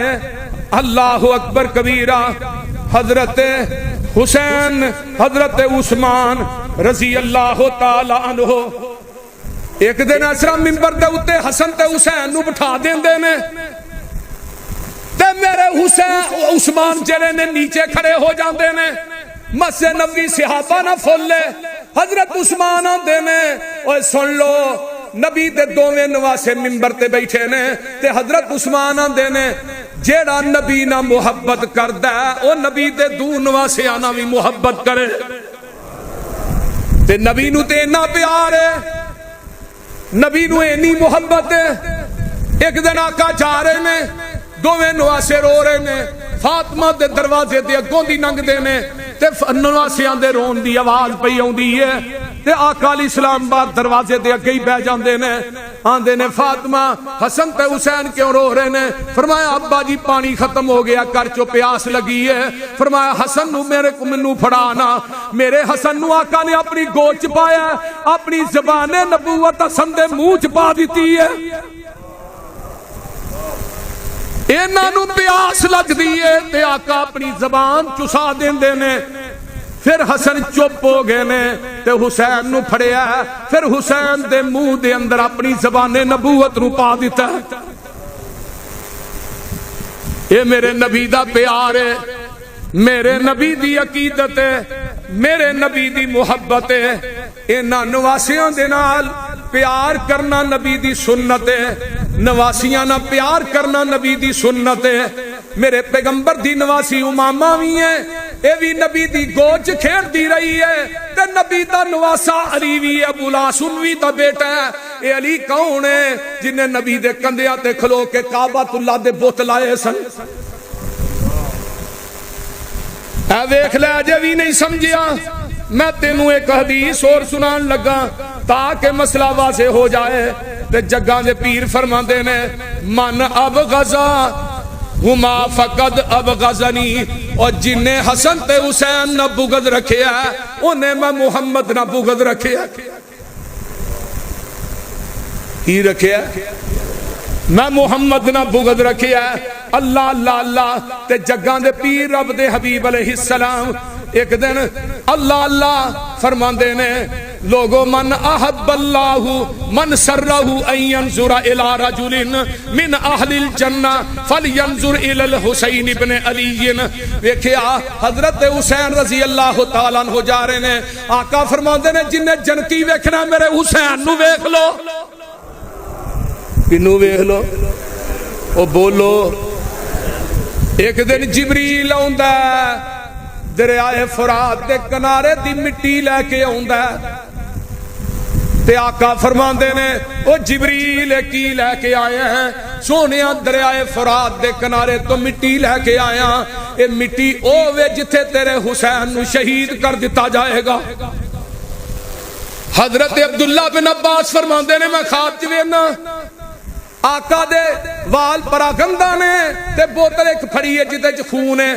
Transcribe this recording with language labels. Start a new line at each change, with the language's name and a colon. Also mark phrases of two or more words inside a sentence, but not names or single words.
Arabic: اللہ اکبر کبیرہ،
Punjabi: حضرت حسین حضرت عثمان
Arabic: رضی اللہ تعالی عنہ
Punjabi: ایک دن اسرا ممبر دے اتے حسن تے حسین نو بٹھا دیندے نے، تے میرے حسین عثمان جڑے نے نیچے کھڑے ہو جاندے نے، مسجد نبوی صحابہ نہ پھولے، حضرت عثمان آندے نے اوے سن لو نبی دے دوویں نواسے ممبر تے بیٹھے نے، تے حضرت عثمان آندے نے جیڑا نبی نہ محبت کردا ہے او نبی دے دو نواسے آنا بھی محبت کرے، تے نبی نو تے اتنا پیار ہے، نبی نو اینی محبت ہے۔ ایک دن آقا جا رہے نے، دوویں نواسے رو رہے نے، فاطمہ دے دروازے دے اگوں دی لنگ دے نے، تے نواسیاں دے رون دی آواز پئی آوندی ہے، تے آقا
Arabic: علیہ السلام
Punjabi: بعد دروازے دے اگے ہی بیٹھ جاندے نے، آندے نے فاطمہ حسن تے حسین کیوں رو رہے نے؟ فرمایا ابا جی پانی ختم ہو گیا، کر چو پیاس لگی ہے۔ فرمایا حسن نو میرے کو منو پھڑانا، میرے حسن نو آقا نے اپنی گود چ پایا، اپنی زبان نبوت حسن دے منہ چ پا دیتی ہے، انہاں نو پیاس لگ دیئے تے آقا اپنی زبان چسا دیندے نے۔ پھر حسن چپ ہو گئے نے تے حسین نو پھڑیا، پھر حسین دے منہ دے اندر اپنی زبان نبوت نو پا دیتا ہے۔ یہ میرے نبی دا پیار ہے، میرے نبی دی عقیدت ہے، میرے نبی دی محبت ہے۔ انہاں نواسیاں دے نال پیار کرنا نبی دی سنت ہے، نواسیاں نہ پیار کرنا نبی دی سنت ہے۔ میرے پیغمبر دی نواسی امامہ بھی ہے، اے بھی نبی دی گوچ کھیڑ دی رہی ہے، تے نبی دا نواسا علی بھی ہے، ابو العاصم بھی دا بیٹا ہے۔ اے علی کون ہے جنہیں نبی دے کندیاں تے کھلو کے کعبۃ اللہ دے بت لائے سن؟ اے ویکھ لے اجے بھی نہیں سمجھیا، میں تینوں ایک حدیث اور سنان لگا تاکہ مسئلہ واضح ہو جائے۔ تے جگاں دے پیر فرماندے نے
Arabic: من ابغضا ہما فقد ابغضنی،
Punjabi: اور جنہیں حسن تے حسین نہ بغض رکھے ہے انہیں میں محمد نہ بغض رکھے ہے۔ کی رکھے ہے؟ میں محمد نہ بغض رکھے ہے۔
Arabic: اللہ اللہ اللہ
Punjabi: تے جگاں دے پیر رب دے حبیب
Arabic: علیہ السلام
Punjabi: ایک دن
Arabic: اللہ اللہ
Punjabi: فرماندے نے لوگو
Arabic: من احب اللہ من سرہ ان ینظر الى رجل من اہل الجنہ فلینظر الى الحسین ابن علی۔
Punjabi: ویکھیا حضرت حسین
Arabic: رضی اللہ تعالیٰ عنہ
Punjabi: جا رہے نے، آقا فرماندے نے جنہیں جنتی ویکھنا میرے حسین نو ویکھ لو۔ کنو ویکھ لو؟ او بولو۔ ایک دن جبریل آندا ہے دریائے فرات دے کنارے دی مٹی لے کے آندا ہے، تے آقا فرماندے نے او جبریل کی لے کے آئے ہیں؟ سونیا دریائے فرات دے کنارے تو مٹی لے کے آیا، اے مٹی اوے جتھے تیرے حسین نو شہید کر دیتا جائے گا۔ حضرت عبداللہ بن عباس فرماندے نے میں خواب چ ویکھنا آقا دے وال پراگندہ نے تے بوتل ایک پھڑی ہے جدے چ خون ہے۔